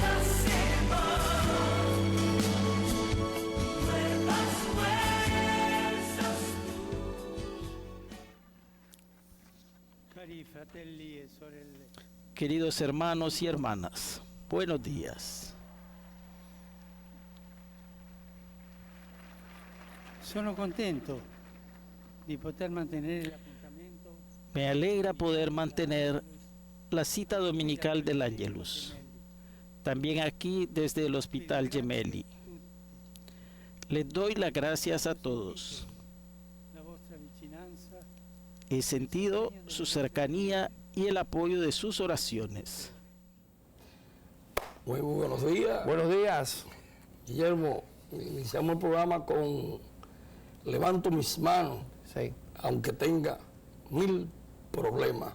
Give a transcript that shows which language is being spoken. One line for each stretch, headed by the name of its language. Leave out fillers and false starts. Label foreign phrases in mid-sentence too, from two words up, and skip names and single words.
Spanish: Queridos hermanos y hermanas, buenos días.
Italian: Sono contento di poter mantenere l'appuntamento.
Spanish: Me alegra poder mantener la cita dominical del Ángelus, también aquí desde el Hospital Gemelli. Les doy las gracias a todos.
Italian: La vostra vicinanza.
Spanish: He sentido su cercanía y el apoyo de sus oraciones. Muy buenos días. Buenos días. Guillermo, iniciamos el programa con Levanto mis manos, Sí. aunque tenga mil problemas.